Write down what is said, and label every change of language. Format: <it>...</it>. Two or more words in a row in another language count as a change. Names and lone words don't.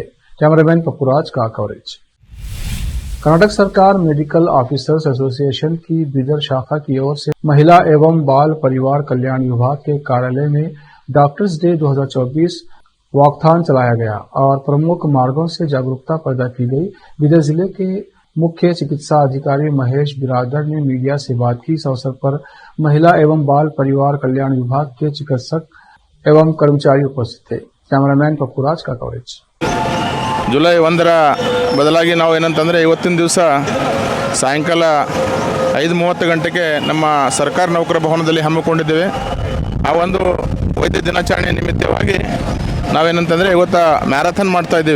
<hi>कैमरामैन पप्पूराज का कवरेज। कर्नाटक सरकार मेडिकल ऑफिसर्स एसोसिएशन की बीदर शाखा की ओर से महिला एवं बाल परिवार कल्याण विभाग के कार्यालय में</hi> <en>doctors day 2024 walkathon</en> <hi>चलाया गया और प्रमुख मार्गों से जागरूकता पैदा की गई। बीदर जिले के मुख्य चिकित्सा अधिकारी महेश बिरादर ने मीडिया से बात की। इस अवसर पर महिला एवं बाल परिवार कल्याण विभाग के चिकित्सक एवं कर्मचारी उपस्थित थे। कैमरामैन पप्पूराज का कवरेज।</hi> <kn>ಜುಲೈ 1ರ ಬದಲಾಗಿ ನಾವು ಏನಂತಂದರೆ ಇವತ್ತಿನ ದಿವಸ ಸಾಯಂಕಾಲ 5:30 ಗಂಟೆಗೆ ನಮ್ಮ ಸರ್ಕಾರಿ ನೌಕರ ಭವನದಲ್ಲಿ ಹಮ್ಮಿಕೊಂಡಿದ್ದೇವೆ. ಆ ಒಂದು ವೈದ್ಯ ದಿನಾಚರಣೆ ನಿಮಿತ್ತವಾಗಿ ನಾವೇನಂತಂದರೆ ಇವತ್ತು ಮ್ಯಾರಥಾನ್ ಮಾಡ್ತಾ ಇದ್ದೀವಿ.</kn>